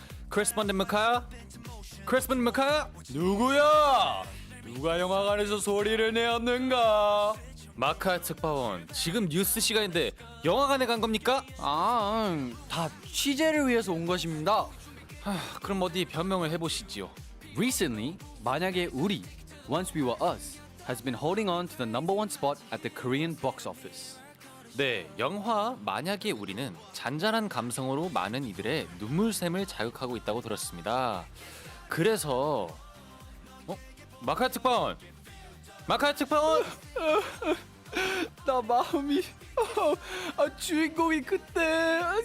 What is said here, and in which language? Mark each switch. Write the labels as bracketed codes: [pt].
[en] 크레스펀덴 마카? 크레스펀덴 마카? [ko] 누구야? 누가 영화관에서 소리를 내었는가? 마카 특파원, 지금 뉴스 시간인데 영화관에 간 겁니까? 다 취재를 위해서 온 것입니다. 그럼 어디 변명을 해보시지요. [en] Recently, 만약에 우리 Once We Were Us has been holding on to the number one spot at the Korean box office. [ko] 네, 영화 만약에 우리는 잔잔한 감성으로 많은 이들의 눈물샘을 자극하고 있다고 들었습니다. 그래서 마카 특파원! 마카 특파원! 나 마음이 주인공이 그때